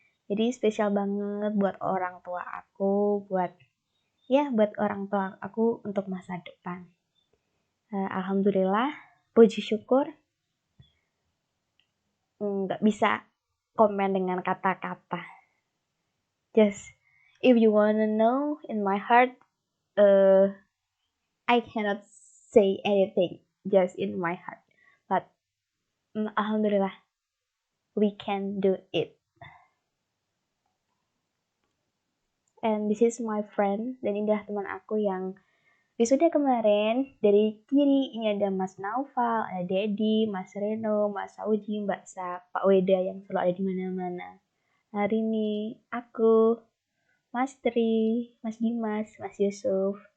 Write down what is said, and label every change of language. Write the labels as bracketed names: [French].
[Indonesian] Jadi spesial banget buat orang tua aku, buat orang tua aku untuk masa depan. Alhamdulillah, puji syukur. Nggak bisa komen dengan kata-kata. [English] Just if you wanna know in my heart, I cannot say anything just in my heart. But alhamdulillah, we can do it. And this is my friend, [Indonesian] dan ini adalah teman aku yang wisuda kemarin. Dari kiri ini ada Mas Naufal, ada Dedi, Mas Reno, Mas Auji, Mbak Sa, Pak Weda yang selalu ada di mana-mana. Hari ini aku, Mas Tri, Mas Dimas, Mas Yusuf.